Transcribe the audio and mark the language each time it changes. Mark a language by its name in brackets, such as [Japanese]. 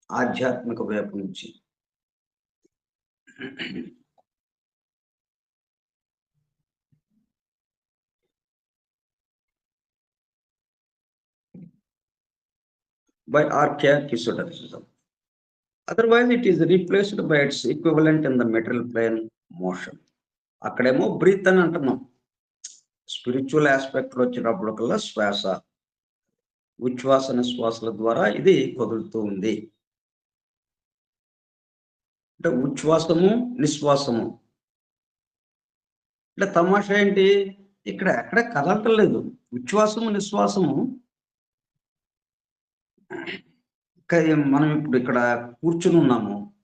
[Telugu] ఆధ్యాత్మిక వైపు నుంచి. [English] By archaic esotericism. Otherwise, it is replaced by its equivalent in the material plane, motion. [Telugu] అక్కడేమో breath అని అంటున్నాం. స్పిరిచ్యువల్ ఆస్పెక్ట్‌లో వచ్చినప్పటికల్లా శ్వాస, ఉచ్ఛ్వాస నిశ్వాసాల ద్వారా ఇది కదులుతూ ఉంది. అంటే ఉచ్ఛ్వాసము, నిశ్వాసము. అంటే తమాషా ఏంటి? ఇక్కడ ఎక్కడ కదలటం లేదు. ఉచ్ఛ్వాసము, నిశ్వాసము మనం ఇప్పుడు ఇక్కడ కూర్చుని ఉన్నాము.